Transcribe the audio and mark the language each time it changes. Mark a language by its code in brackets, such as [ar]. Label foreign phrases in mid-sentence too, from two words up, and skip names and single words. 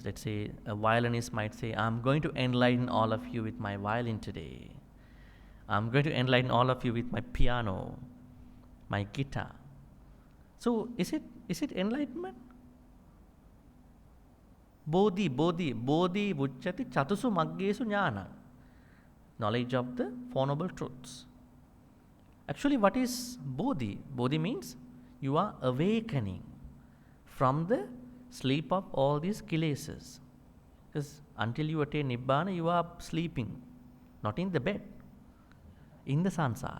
[en] Let's say a violinist might say, I'm going to enlighten all of you with my violin today. I'm going to enlighten all of you with my piano, my guitar. So is it enlightenment? [pi] Bodhi vucchati chatusu maggesu jnana. [en] Knowledge of the Four Noble Truths. Actually, what is Bodhi? Bodhi means you are awakening from the sleep of all these kilesas. Because until you attain Nibbana, you are sleeping, not in the bed, in the sansara.